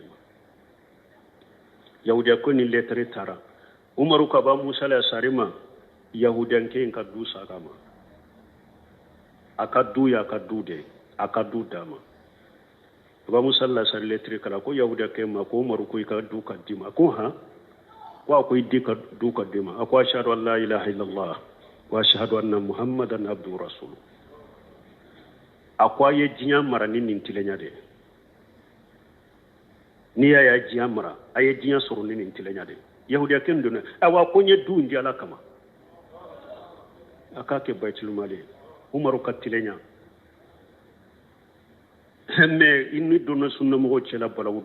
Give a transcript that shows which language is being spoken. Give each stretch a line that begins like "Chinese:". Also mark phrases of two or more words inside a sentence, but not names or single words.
Bambara: ma yahudiya ko ni lettre taara umaru ka aba musa lasari ma yahudiyankɛ in ka du saga ma a ka du y'a ka du de a ka du d'a ma aba musa lasari lettre kala ko yahudiyakɛ ma ko umaru ko i ka du ka di ma ko han ko a ko i di ka du ka di ma a ko
Arabic: أشهد أن لا إله إلا الله وأشهد أن محمدا عبده رسوله
Bambara: a ko a ye diɲɛ mara ni nin tilenya de n'i y'a ye diɲɛ mara a ye diɲɛ sɔrɔ ni nin tilenya de yahudiyakɛ in donna awa ko n ye du in di ala kama a k'a kɛ
Arabic: بيت المال
Bambara: umaru ka tilenya mais i ni donna sunnamɔgɔw cɛla balawu